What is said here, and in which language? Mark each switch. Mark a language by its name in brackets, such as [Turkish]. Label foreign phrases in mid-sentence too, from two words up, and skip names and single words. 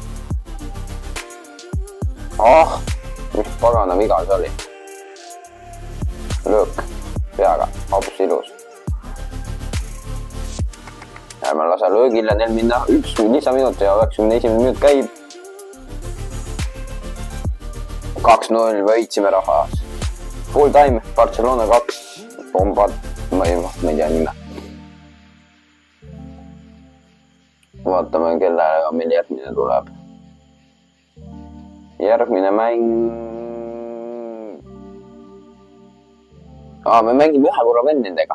[Estonian] Mis pagana viga see oli. Löök peaga, hops ilus. Ärme lase löögile neil minna 1 lisaminut ja 91 minut käib. 2-0 võitsime rahvas. [English] Full time, Barcelona 2, [Estonian] bombad, ma ei tea nime. Vaatame, kellega meil järgmine tuleb. Järgmine mäng... me mängime ühe korra vendidega.